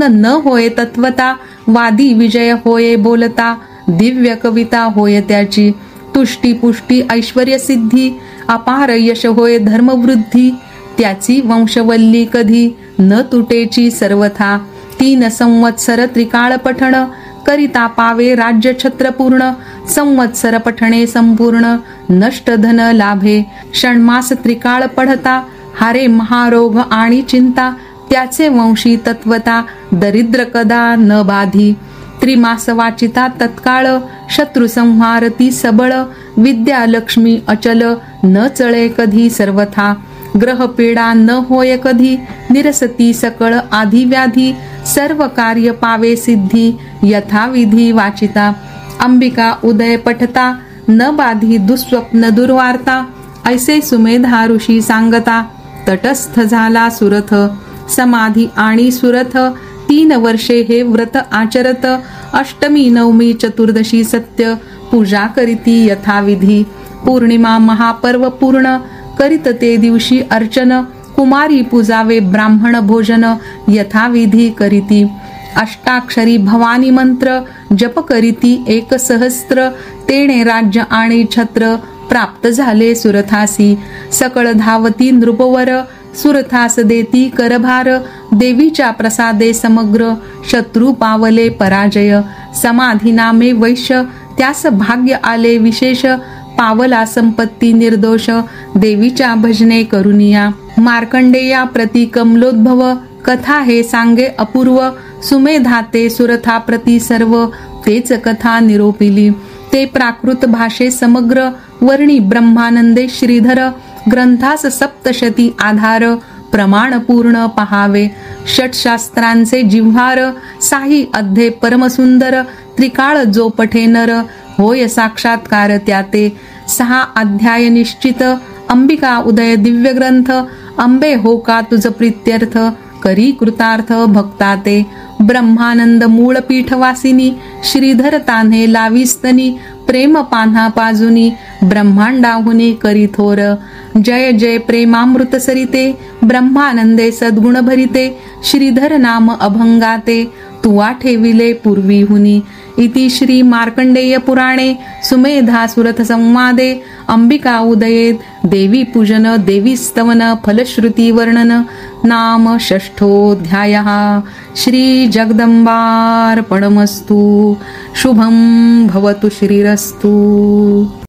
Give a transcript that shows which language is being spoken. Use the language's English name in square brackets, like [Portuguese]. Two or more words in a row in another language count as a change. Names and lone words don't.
[Marathi] न होय तत्वता, वादी विजय होय बोलता, दिव्य कविता होय त्याची, तुष्टी पुष्टी ऐश्वर्य सिद्धी, अपार यश होय धर्मवृद्धी, त्याची वंशवल्ली कधी न तुटेची सर्वथा, 3 संवत्सर त्रिकाळ पठण, करिता पावे राज्य छत्र पूर्ण, संवत्सर पठणे संपूर्ण, नष्ट धन लाभे, षण्मास त्रिकाळ पढता, हारे महारोग आणि चिंता, त्याचे वंशी तत्वता, दरिद्र कदा न बाधी, त्रिमास वाचिता तत्काळ, शत्रु संहारती सबळ, विद्या लक्ष्मी अचल, न चळे कधी सर्वथा, ग्रह पीडा न होय कधी, निरसती सकळ आधी व्याधी, सर्व कार्य पावे सिद्धी, यथाविधी वाचिता, अंबिका उदय पठता, न बाधी दुःस्वप्न दुर्वार्ता, ऐसे सुमेधा ऋषी सांगता, तटस्थ झाला सुरथ, समाधी आणि सुरथ, 3 वर्षे हे व्रत आचरत, अष्टमी नवमी चतुर्दशी सत्य, पूजा करीती यथाविधी, पौर्णिमा महापर्व पूर्ण, करीत ते दिवशी अर्चन, कुमारी पूजावे ब्राह्मण भोजन, यथाविधी करीती, अष्टाक्षरी भवानी मंत्र, जप करीती 1 सहस्त्र, तेणे राज्य आणि छत्र, प्राप्त झाले सुरथासी, सकळ धावती नृपवर, सुरथास देती करभार, देवीच्या प्रसादे समग्र, शत्रू पावले पराजय, समाधी नामे वैश्य, त्यास भाग्य आले विशेष, पावला संपत्ती निर्दोष, देवीच्या भजने करुनिया, मार्कंडेया प्रति कमलोद्भव, कथा हे सांगे अपूर्व, सुमेधा ते सुरथा प्रति सर्व, तेच कथा निरोपिली, ते प्राकृत भाषे समग्र, वर्णी ब्रह्मानंदे श्रीधर, ग्रंथास सप्तशती आधार, प्रमाण पूर्ण पहावे, षटशास्त्रांचे जिव्हार, साही अध्ये परमसुंदर, त्रिकाळ जो पठे नर, होय साक्षात्कार त्याते, 6 अध्याय निश्चित, अंबिका उदय दिव्य ग्रंथ, अंबे हो का तुझ प्रीत्यर्थ, करी कृतार्थ भक्ताते ब्रह्मानंद मूळ पीठवासिनी श्रीधर तान्हे लाविस्तनी प्रेम पान्हा पाजुनी ब्रह्मांडाहुनी करी थोर जय जय प्रेमामृत सरिते ब्रह्मानंदे सद्गुण भरिते श्रीधर नाम अभंगाते तुवा ठेविले पूर्वीहुनी [Sanskrit] इति श्री मार्कंडेय पुराणे सुमेधासुरथ संवादे अंबिका उदये देवी पूजन देवी स्तवन फलश्रुती वर्णन नाम षष्ठोऽध्यायः श्री जगदंबार्पणमस्तु शुभं भवतु श्रीरस्तु।